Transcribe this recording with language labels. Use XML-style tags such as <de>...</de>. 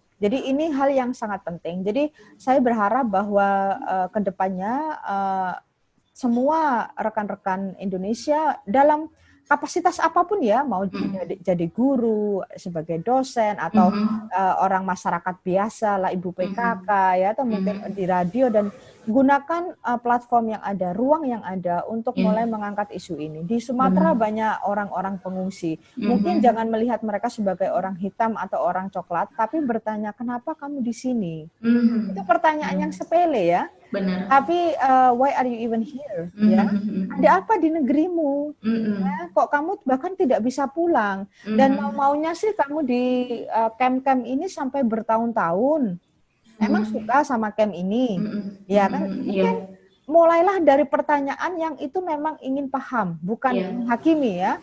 <id>Jadi ini hal yang sangat penting. Jadi saya berharap bahwa kedepannya semua rekan-rekan Indonesia dalam kapasitas apapun ya, mau jadi guru, sebagai dosen, atau orang masyarakat biasa lah, ibu PKK ya, atau mungkin di radio, dan gunakan platform yang ada, ruang yang ada untuk mulai mengangkat isu ini. Di Sumatera banyak orang-orang pengungsi. Mungkin jangan melihat mereka sebagai orang hitam atau orang coklat, tapi bertanya, kenapa kamu di sini? Itu pertanyaan yang sepele ya. Benar. Tapi</id> <en>why are you even here?</en> <id>Ya, ada apa di negerimu? Ya, kok kamu bahkan tidak bisa pulang? Dan maunya sih kamu di camp-camp ini sampai bertahun-tahun. Emang suka sama camp ini? Ya kan? Mungkin mulailah dari pertanyaan yang itu memang ingin paham, bukan hakimi ya.</id>